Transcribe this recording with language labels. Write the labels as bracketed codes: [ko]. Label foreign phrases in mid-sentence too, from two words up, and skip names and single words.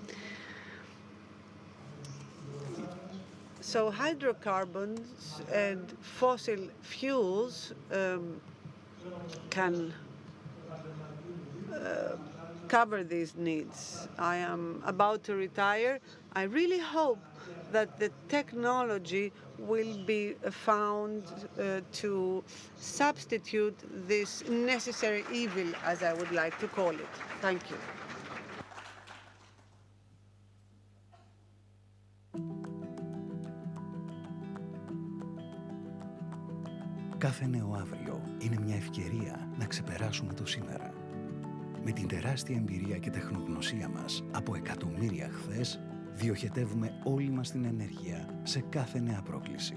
[en] So hydrocarbons and fossil fuels can cover these needs. I am about to retire. I really hope that the technology will be found to substitute this necessary evil, as I would like to call it. Thank you. [el] Κάθε νέο αύριο είναι μια ευκαιρία να ξεπεράσουμε το σήμερα. Με την τεράστια εμπειρία και τεχνογνωσία μας από εκατομμύρια χθες, διοχετεύουμε όλη μας την ενέργεια σε κάθε νέα πρόκληση.